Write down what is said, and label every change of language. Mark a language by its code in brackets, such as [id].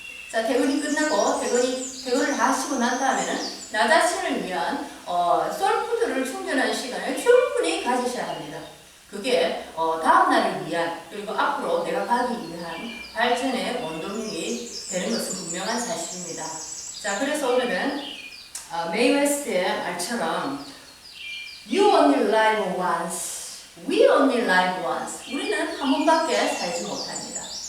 [ko] 자, 퇴근이 끝나고 퇴근을 다 하시고 난 다음에는 나 자신을 위한 솔푸드를 충전하는 시간을 충분히 가지셔야 합니다. 그게 다음 날을 위한 그리고 앞으로 내가 가기 위한 발전의 원동력이 되는 것은 분명한 사실입니다. 자, 그래서 오늘은 메이 웨스트의 말처럼 [en] You only live once, we only live once. [ko] 우리는 한 번밖에 살지 못합니다.